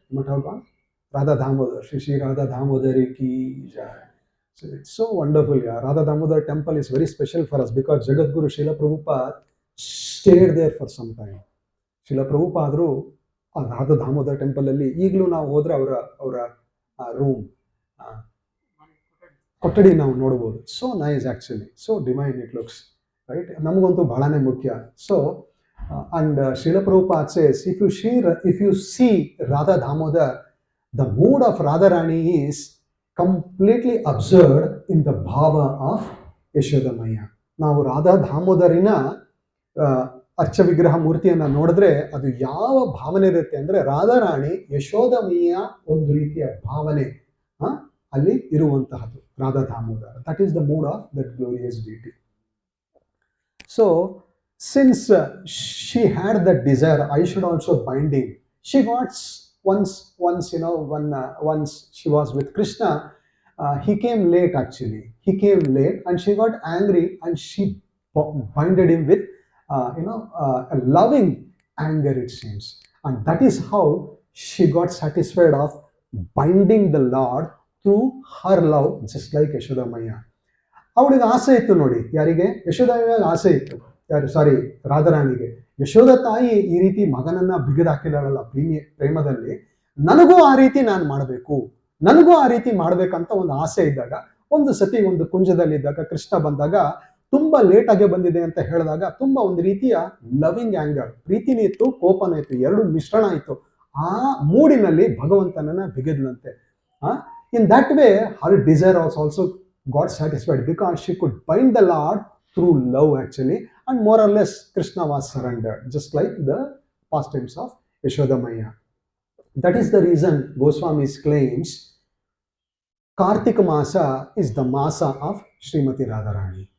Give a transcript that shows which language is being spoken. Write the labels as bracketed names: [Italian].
[English] You might have gone Radha Damodar, Shri Shri Radha Damodari ki jai. So it's so wonderful. Yeah, Radha Damodar temple is very special for us because Jagadguru Srila Prabhupada stayed there for some time. [Kannada] ಶಿಲ ಪ್ರಭುಪಾದರು ಆ Radha Damodar temple ಅಲ್ಲಿ ಈಗಲೂ ನಾವು ಹೋದ್ರೆ ಅವರ room ಕೊಠಡಿ ನಾವು ನೋಡಬಹುದು. [English] So nice actually, so divine it looks, right. [Kannada] ನಮಗಂತೂ ಬಹಳನೇ ಮುಖ್ಯ. [English] So and Srila Prabhupada says, if you see Radha Damodar, the mood of Radharani is completely absurd in the bhava of Yashodamaya. [Kannada] ನಾವು ರಾಧಾ ದಾಮೋದರಿನ ಅರ್ಚ ವಿಗ್ರಹ ಮೂರ್ತಿಯನ್ನ ನೋಡಿದ್ರೆ ಅದು ಯಾವ ಭಾವನೆ ಇರುತ್ತೆ ಅಂದ್ರೆ ರಾಧಾರಾಣಿ ಯಶೋದಮಯ್ಯ ಒಂದು ರೀತಿಯ ಭಾವನೆ ಅಲ್ಲಿ ಇರುವಂತಹದ್ದು Radha Damodar. [English] That is the mood of that glorious deity. So since she had that desire, I should also bind him. She got once you know, once she was with Krishna, he came late actually. He came late and she got angry and she binded him with a loving anger, it seems. And that is how she got satisfied of binding the Lord through her love, just like Yashodamaya. [Kannada] ಅವಳಿಗೆ ಆಸೆ ಇತ್ತು ನೋಡಿ, ಯಾರಿಗೆ? ಯಶೋದಮ್ಮಗೆ ಆಸೆ ಇತ್ತು. ಸಾರಿ, ರಾಧಾರಾಣಿಗೆ. ಯಶೋದ ತಾಯಿ ಈ ರೀತಿ ಮಗನನ್ನ ಬಿಗಿದಾಕಿದಾಳಲ್ಲ ಪ್ರೇಮದಲ್ಲಿ, ನನಗೂ ಆ ರೀತಿ ನಾನು ಮಾಡಬೇಕು, ನನಗೂ ಆ ರೀತಿ ಮಾಡ್ಬೇಕಂತ ಒಂದು ಆಸೆ ಇದ್ದಾಗ, ಒಂದು ಸತಿ ಒಂದು ಕುಂಜದಲ್ಲಿದ್ದಾಗ ಕೃಷ್ಣ ಬಂದಾಗ ತುಂಬಾ ಲೇಟ್ ಆಗಿ ಬಂದಿದೆ ಅಂತ ಹೇಳಿದಾಗ ತುಂಬಾ ಒಂದು ರೀತಿಯ [English] loving anger, [Kannada] ಪ್ರೀತಿನೂ ಇತ್ತು, ಕೋಪನೂ ಇತ್ತು, ಎರಡು ಮಿಶ್ರಣ ಇತ್ತು. ಆ ಮೂಡಿನಲ್ಲಿ ಭಗವಂತನನ್ನ ಬಿಗಿದ್ಲಂತೆ. [English] In that way her desire was also got satisfied because she could bind the Lord through love actually, and more or less Krishna was surrendered, just like the pastimes of Yashodamaya. That is the reason Goswami's claims Karthika Masa is the Masa of Srimati Radharani.